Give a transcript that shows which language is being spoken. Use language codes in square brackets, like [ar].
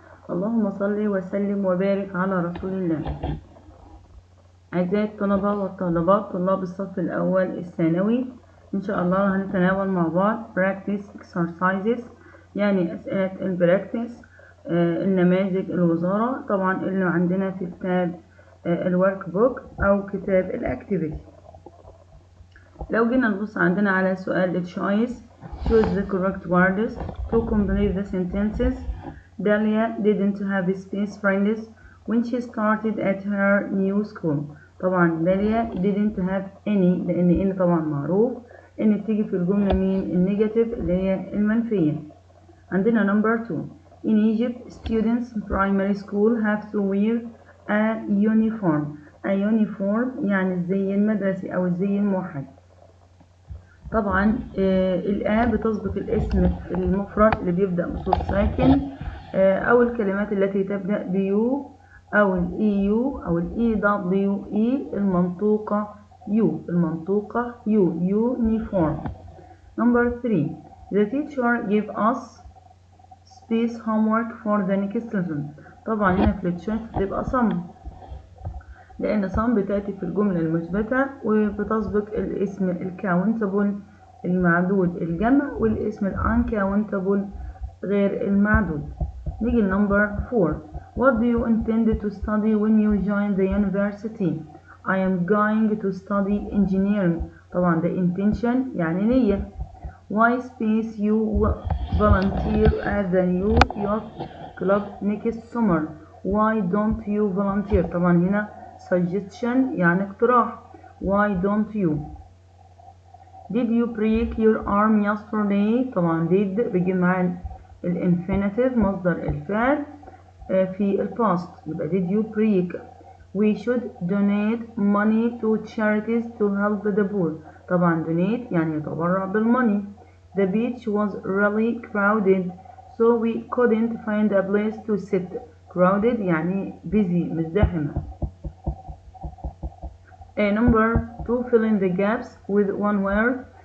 [ar] اللهم صل وسلم وبارك على رسول الله. أعزائي الطلبة والطالبات طلاب الصف الأول الثانوي، إن شاء الله هنتناول مع بعض [en] practice exercises، [ar] يعني أسئلة البركتيس، النماذج الوزارة طبعا اللي عندنا في كتاب الورك بوك أو كتاب الأكتيفيتي. لو جينا نبص عندنا على سؤال التشويس، [en] choose the correct words to complete the sentences. Dalia didn't have space friends when she started at her new school. [ar] طبعا داليا [en] didn't have any، [ar] لأن إن طبعا معروف إن بتيجي في الجملة مين؟ النيجاتيف اللي هي المنفية. عندنا [en] number 2. In Egypt, students in primary school have to wear a uniform. A uniform [ar] يعني الزي المدرسي أو الزي الموحد. طبعا الآ بتسبق الاسم المفرد اللي بيبدأ بصوت ساكن، أو الكلمات التي تبدأ بيو أو الإيو أو الإي دبليو إي المنطوقة يو، المنطوقة يو، يونيفورم. [en] Number 3. The teacher gave us space homework for the next lesson. [ar] طبعا هنا في التشويس بتبقى صم، لأن صم بتأتي في الجملة المثبتة وبتسبق الاسم الكاونتبل المعدود الجمع والاسم الانكاونتبل غير المعدود. نيجي لنمبر 4. [en] What do you intend to study when you join the university? I am going to study engineering. [ar] طبعا ده intention يعني نية. [en] Why space you volunteer at the new youth club next summer? Why don't you volunteer? [ar] طبعا هنا suggestion يعني اقتراح. [en] Why don't you? Did you break your arm yesterday? [ar] طبعا did بيجي مع الانفينيتيف مصدر الفعل في الباست، يبقى [en] did you break. We should donate money to charities to help the poor. [ar] طبعا donate يعني يتبرع بالموني. [en] The beach was really crowded so we couldn't find a place to sit. Crowded [ar] يعني [en] busy [ar] مزدحمة. [en] Number 2. Fill in the gaps with one word.